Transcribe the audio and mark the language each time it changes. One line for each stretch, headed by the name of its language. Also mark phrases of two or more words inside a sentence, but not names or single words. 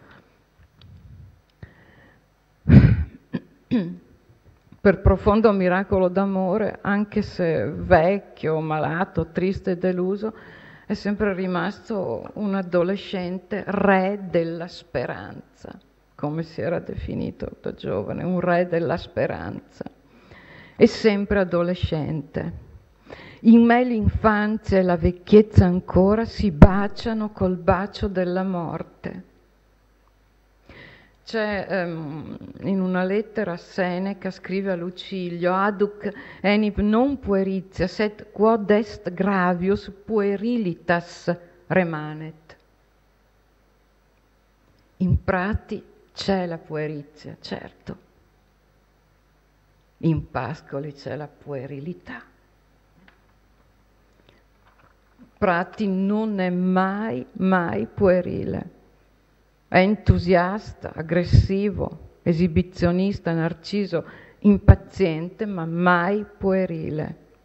Italian: Per profondo miracolo d'amore, anche se vecchio, malato, triste e deluso, è sempre rimasto un adolescente re della speranza, come si era definito da giovane, un re della speranza. È sempre adolescente. In me l'infanzia e la vecchiezza ancora si baciano col bacio della morte. C'è in una lettera Seneca scrive a Lucilio:
Latin: aduc enim non pueritia sed quod est gravius puerilitas remanet.
Italian: In prati c'è la puerizia, certo, in pascoli c'è la puerilità. Prati non è mai puerile. È entusiasta, aggressivo, esibizionista, narciso, impaziente, ma mai puerile.